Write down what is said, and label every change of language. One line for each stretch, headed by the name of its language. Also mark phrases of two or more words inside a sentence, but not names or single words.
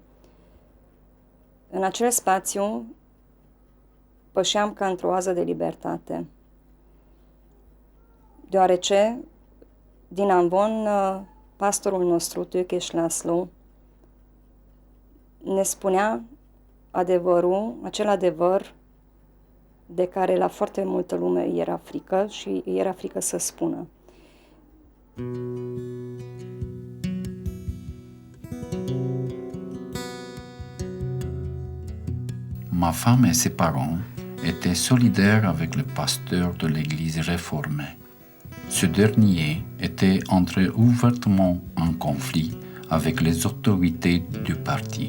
Romanian: În acel spațiu pășeam ca într-o oază de libertate, deoarece din Ambon pastorul nostru, Tőkés László, ne spunea adevărul, acel adevăr de care la foarte multă lume îi era frică și îi era frică să spună.
French: Ma femme et ses parents étaient solidaires avec le pasteur de l'église réformée. Ce dernier était entré ouvertement en conflit avec les autorités du parti.